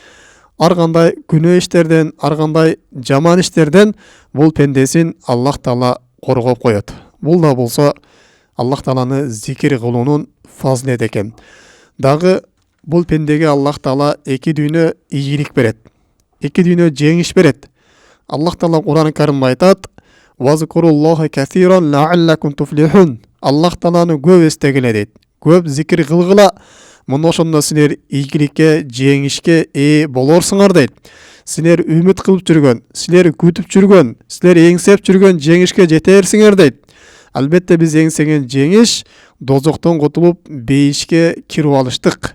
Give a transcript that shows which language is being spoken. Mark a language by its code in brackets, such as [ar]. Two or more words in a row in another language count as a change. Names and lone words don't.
[ky] Ар кандай күнөө иштерден, ар кандай жаман иштерден бул пендесин Аллах Таала коргоп коет. Бул да болсо Аллах Тааланы зикир кылуунун фазилети экен. Дагы бул пендеге Аллах Таала эки дүйнө ийгилик берет, эки дүйнө жеңиш берет. Аллах Таала Кур'ан-ы Каримде айтат: [ar] "واذكروا الله كثيرا لعلكم تفلحون". [ky] Аллах Тааланы көп эстегиле дейт. Көп зикир кылгыла, мына ошондо силер ийгиликке, жеңишке ээ болорсуңар дейт. Силер үмүт кылып жүргөн, силер күтүп жүргөн, силер эңсеп жүргөн жеңишке жетерсиңер дейт. Албетте биз эңсеген жеңиш дозоктон кутулуп бейишке кирип алыштык.